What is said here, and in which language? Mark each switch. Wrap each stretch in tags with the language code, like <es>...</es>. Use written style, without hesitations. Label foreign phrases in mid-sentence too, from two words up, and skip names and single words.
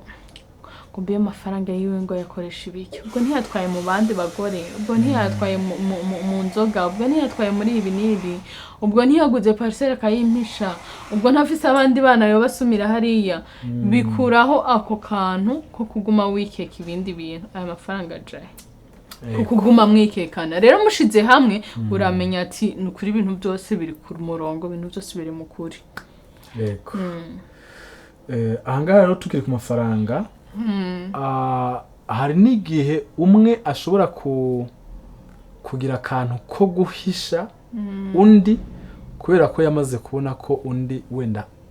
<rn>mbiye amafaranga yiwe ngo yakoresha ibiki ubwo ntiyatwaye mu bandi bagore ubwo ntiyatwaye mu nzoga ubwo ntiyatwaye muri ibi n'ibi ubwo ntiyaguze parcelle akayimpisha ubwo ntafise abandi bana yo basumira hariya bikuraho ako kantu ko kuguma wikeka ibindi bintu aya mafaranga ajaye kuguma mwikekana rero mushize hamwe uramenya ati nukuri ibintu byose biri ku murongo ibintu byose biri mu kuri yego ahangaha rero tukiri ku mafaranga hari n'igihe umwe ashobora kugira akantu ko guhisha undi kubera ko yamaze kubona ko undi wenda</rn>